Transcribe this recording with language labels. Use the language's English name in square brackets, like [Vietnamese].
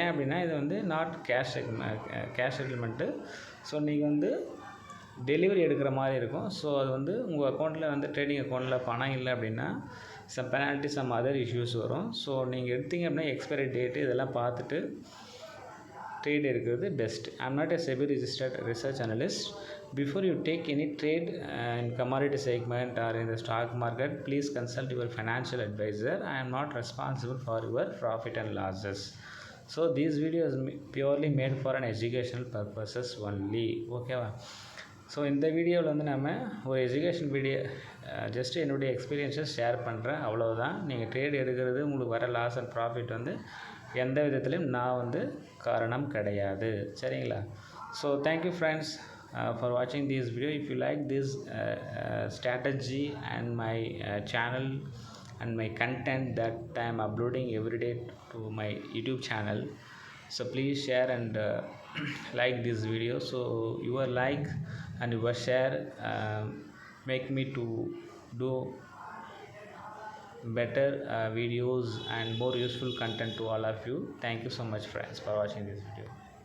[Tamil] ஏன் அப்படின்னா இது வந்து நாட் கேஷ் செட்டில்மெண்ட்டு. ஸோ நீங்கள் வந்து டெலிவரி எடுக்கிற மாதிரி இருக்கும். ஸோ அது வந்து உங்கள் அக்கௌண்ட்டில் வந்து ட்ரேடிங் அக்கௌண்ட்டில் பணம் இல்லை அப்படின்னா [English] some penalty some other issues [Tamil] வரும். ஸோ நீங்கள் எடுத்தீங்க அப்படின்னா எக்ஸ்பைரி டேட்டு இதெல்லாம் பார்த்துட்டு ட்ரேட் எடுக்கிறது best. [English] I am not a SEBI registered research analyst. Before you take any trade in commodity segment or in the stock market, please consult your financial advisor. I am not responsible for your profit and losses. So these videos purely made for an educational purposes only. [Tamil] ஓகேவா? So இந்த வீடியோவில் வந்து நம்ம ஒரு education video just என்னுடைய எக்ஸ்பீரியன்ஸை share பண்ணுறேன், அவ்வளோதான். நீங்கள் ட்ரேட் எடுக்கிறது உங்களுக்கு வர லாஸ் அண்ட் ப்ராஃபிட் வந்து எந்த விதத்துலையும் நான் வந்து காரணம் கிடையாது. சரிங்களா? [English] So thank you friends for வாட்சிங் this video. If you like this strategy and my channel and my content that I am uploading every day to my YouTube channel, so please share and like this video. So your like and your share make me to do better videos and more useful content to all of you. Thank you so much friends for watching this video.